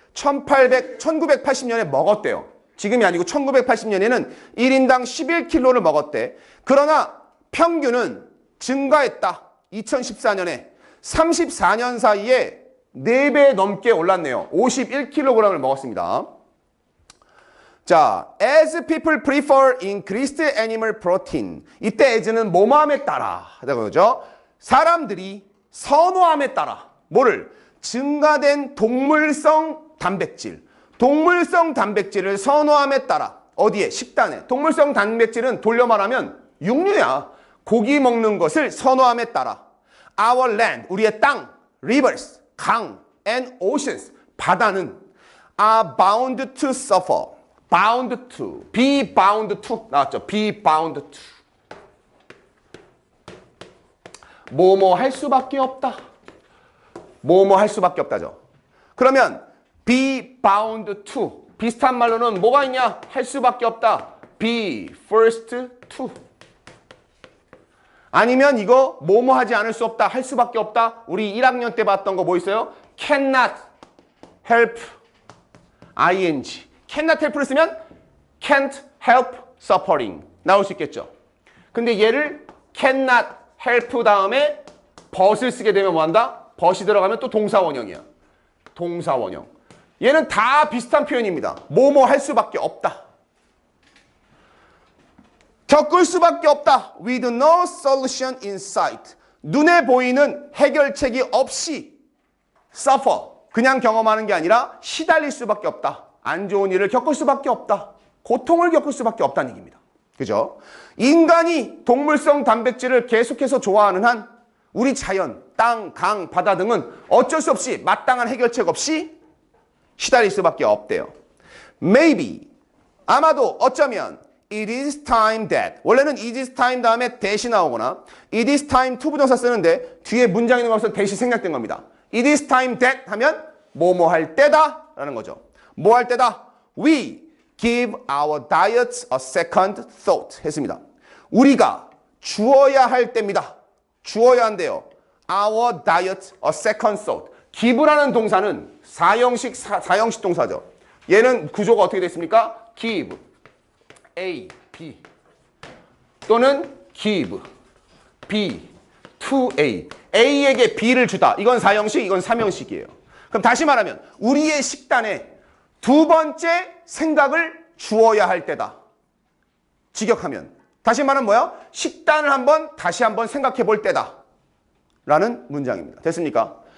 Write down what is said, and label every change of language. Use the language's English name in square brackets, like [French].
[Korean] 1980년에 먹었대요. 지금이 아니고 1980년에는 1인당 11kg를 먹었대. 그러나 평균은 증가했다. 2014년에 34년 사이에 4배 넘게 올랐네요. 51kg을 먹었습니다. [English] 자, as people prefer increased animal protein. [Korean] 이때 as는 뭐뭐함에 따라 하다 그러죠. 사람들이 선호함에 따라 뭐를? 증가된 동물성 단백질. 동물성 단백질을 선호함에 따라 어디에? 식단에. 동물성 단백질은 돌려 말하면 육류야. 고기 먹는 것을 선호함에 따라 [English] our land, [Korean] 우리의 땅, [English] rivers, [Korean] 강, [English] and oceans, [Korean] 바다는 [English] are bound to suffer. bound to, be bound to [Korean] 나왔죠. [English] be bound to. [Korean] 뭐뭐 할 수밖에 없다. 뭐뭐 할 수밖에 없다죠. 그러면 be bound to 비슷한 말로는 뭐가 있냐? 할 수밖에 없다. [English] be forced to. [Korean] 아니면 이거 뭐뭐 하지 않을 수 없다. 할 수밖에 없다. 우리 1학년 때 봤던 거 뭐 있어요? [English] cannot help ing. cannot help를 [Korean] 쓰면 [English] can't help suffering [Korean] 나올 수 있겠죠. 근데 얘를 cannot help 다음에 but을 쓰게 되면 뭐 한다? but이 들어가면 또 동사원형이야. 동사원형. 얘는 다 비슷한 표현입니다. 뭐뭐 할 수밖에 없다. 겪을 수밖에 없다. [English] With no solution in sight. [Korean] 눈에 보이는 해결책이 없이 suffer. 그냥 경험하는 게 아니라 시달릴 수밖에 없다. 안 좋은 일을 겪을 수밖에 없다. 고통을 겪을 수밖에 없다는 얘기입니다. 그죠? 인간이 동물성 단백질을 계속해서 좋아하는 한 우리 자연, 땅, 강, 바다 등은 어쩔 수 없이 마땅한 해결책 없이 시달릴 수밖에 없대요. [English] Maybe. [Korean] 아마도 어쩌면 [English] It is time that. [Korean] 원래는 it is time 다음에 that이 나오거나 it is time to 부정사 쓰는데 뒤에 문장 있는 거 없어서 that이 생략된 겁니다. [English] It is time that [Korean] 하면 뭐뭐 할 때다 라는 거죠. 뭐 할 때다? [English] We give our diets a second thought [Korean] 했습니다. 우리가 주어야 할 때입니다. 주어야 한대요. [English] Our diet a second thought. [Korean] give라는 동사는 사형식 동사죠. 얘는 구조가 어떻게 됐습니까? [English] give A, B 또는 give B to A. [Korean] A에게 B를 주다. 이건 사형식, 이건 삼형식이에요. 그럼 다시 말하면 우리의 식단에 두 번째 생각을 주어야 할 때다. 직역하면. 다시 말하면 뭐야? 식단을 다시 한번 생각해 볼 때다. 라는 문장입니다. 됐습니까?